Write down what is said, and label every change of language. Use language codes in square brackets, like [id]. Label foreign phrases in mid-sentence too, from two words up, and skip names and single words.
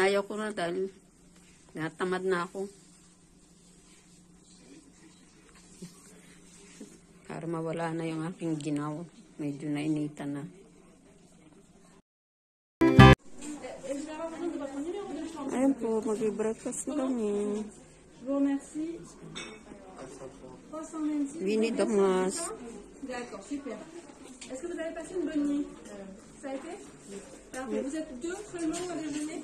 [tl] Ayaw ko na dahil natamad na ako. Para mawala na yung aking ginaw. Medyo nainitan na. Ayan po, mag-breakfast na kami. Winnie Damas. [fr] D'accord, super. Est-ce que vous avez passé une bonne nuit? Ça a été? Parfait. Vous êtes deux seulement au déjeuner?